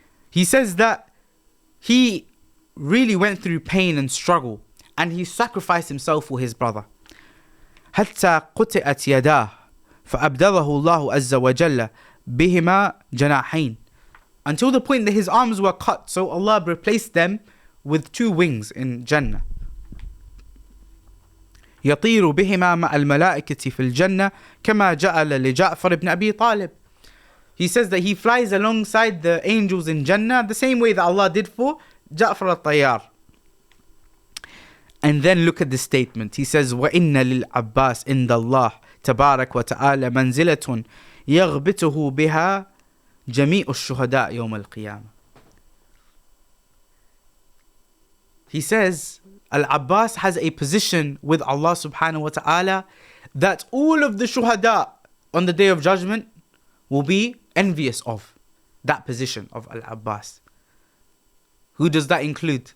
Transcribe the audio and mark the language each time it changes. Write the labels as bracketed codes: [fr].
[en] He says that he really went through pain and struggle, and he sacrificed himself for his brother. [ar] حَتَّى قُتِئَتْ يَدَاهُ فَأَبْدَلَهُ اللَّهُ عَزَّ وَجَلَّ بِهِمَا جَنَاحَيْنِ. [en] Until the point that his arms were cut, so Allah replaced them with two wings in Jannah. [ar] يطير بهما مع الملائكة في الجنة كما جعل لجعفر بن أبي طالب. [en] He says that he flies alongside the angels in Jannah the same way that Allah did for Ja'far al-Tayyar. And then look at the statement. He says, [ar] وَإِنَّ لِلْعَبَّاسِ عِنْدَ اللَّهِ تَبَارَكَ وَتَعَالَى مَنْزِلَةٌ يَغْبِتُهُ بِهَا جميع الشهداء يوم القيامة. [en] He says al-Abbas has a position with Allah subhanahu wa ta'ala that all of the shuhada on the day of judgment will be envious of that position of al-Abbas. Who does that include?